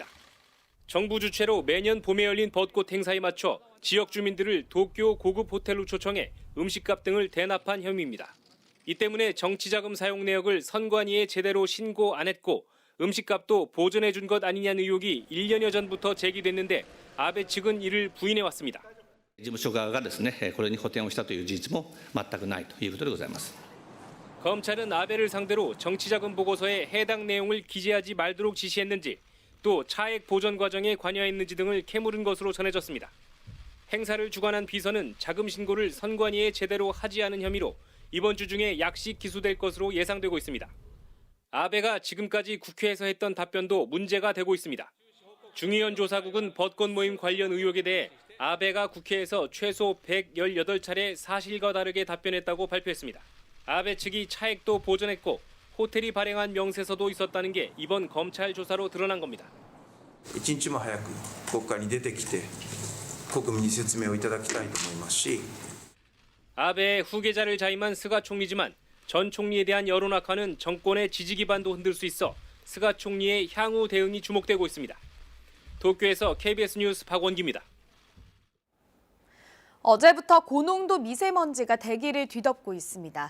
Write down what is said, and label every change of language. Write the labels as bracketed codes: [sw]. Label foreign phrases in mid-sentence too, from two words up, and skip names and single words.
[ko] 정부 주최로 매년 봄에 열린 벚꽃 행사에 맞춰 지역 주민들을 도쿄 고급 호텔로 초청해 음식값 등을 대납한 혐의입니다. 이 때문에 정치자금 사용 내역을 선관위에 제대로 신고 안 했고 음식값도 보전해 준 것 아니냐는 의혹이 1년여 전부터 제기됐는데 아베 측은 이를 부인해왔습니다. [ja] 事務所側がですね、これに補填をしたという事実も全くないということでございます。 [ko] 검찰은 아베를 상대로 정치자금 보고서에 해당 내용을 기재하지 말도록 지시했는지 또 차액 보전 과정에 관여했는지 등을 캐물은 것으로 전해졌습니다. 행사를 주관한 비서는 자금 신고를 선관위에 제대로 하지 않은 혐의로 이번 주 중에 약식 기소될 것으로 예상되고 있습니다. 아베가 지금까지 국회에서 했던 답변도 문제가 되고 있습니다. 중의원 조사국은 벚꽃 모임 관련 의혹에 대해 아베가 국회에서 최소 118차례 사실과 다르게 답변했다고 발표했습니다. 아베 측이 차액도 보전했고 호텔이 발행한 명세서도 있었다는 게 이번 검찰 조사로 드러난 겁니다. [ja] 一日も早く国会に出てきて国民に説明をいただきたいと思いますし [ko] 아베의 후계자를 자임한 스가 총리지만 전 총리에 대한 여론 악화는 정권의 지지 기반도 흔들 수 있어 스가 총리의 향후 대응이 주목되고 있습니다. 도쿄에서 KBS 뉴스 박원기입니다. 어제부터 고농도 미세먼지가 대기를 뒤덮고 있습니다.